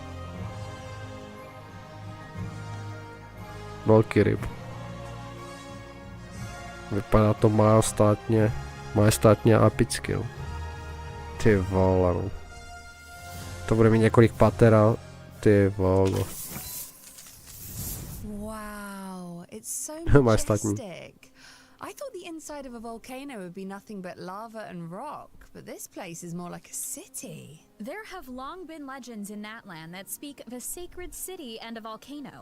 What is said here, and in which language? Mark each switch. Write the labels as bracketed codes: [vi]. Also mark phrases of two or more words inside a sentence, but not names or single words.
[cs] Velký ryb. Vypadá to majestátně a epicky, jo. Ty vole, no. To bude mít několik pater a ty vole. [en] It's so majestic. I thought the inside of a volcano would be nothing but lava and rock, but this place is more like a city. There have long been legends in that land that speak of a sacred city and a volcano.